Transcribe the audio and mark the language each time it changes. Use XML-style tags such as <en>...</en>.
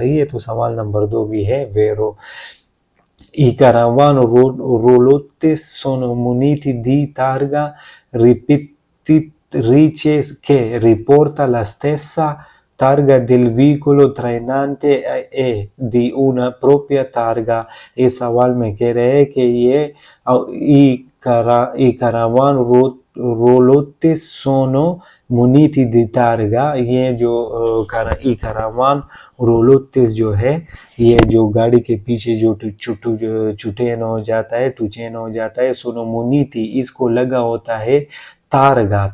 <hi>सही है। तो सवाल नंबर 2 भी है वेरो।</hi> <it>I caravan roulottes sono muniti di targa ripetitrice che riporta la stessa targa del veicolo trainante e di una propria targa।</it> <hi>इस सवाल में कह रहे हैं कि ये</hi> <it>i caravan roulottes sono muniti di targa,</it> <hi>ये जो i caravan roulottes जो है, ये जो गाड़ी के पीछे जो चुटेन हो जाता है, टुचेन हो जाता है, सोनो मुनीति इसको लगा होता है तारगा।</hi>